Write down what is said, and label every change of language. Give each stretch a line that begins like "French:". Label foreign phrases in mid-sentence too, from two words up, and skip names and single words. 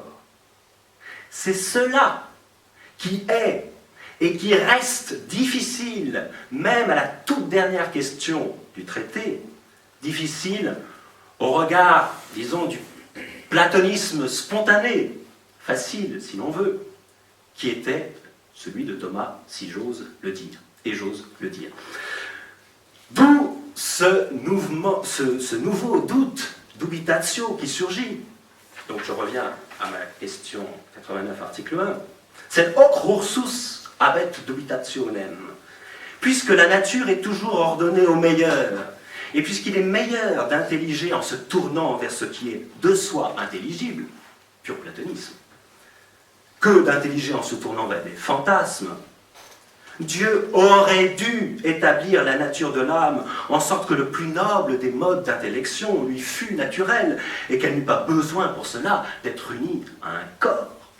French: C'est cela qui est et qui reste difficile, même à la toute dernière question du traité, difficile au regard, disons, du platonisme spontané, facile si l'on veut, qui était celui de Thomas, si j'ose le dire, et j'ose le dire. D'où ce nouveau doute, dubitatio qui surgit. Donc je reviens à ma question 89, article 1.
Latin: C'est hoc ursus habet dubitationem.
French: Puisque la nature est toujours ordonnée au meilleur, et puisqu'il est meilleur d'intelliger en se tournant vers ce qui est de soi intelligible, pur platonisme, que d'intelliger en se tournant vers des fantasmes, Dieu aurait dû établir la nature de l'âme en sorte que le plus noble des modes d'intellection lui fût naturel et qu'elle n'eût pas besoin pour cela d'être unie à un corps.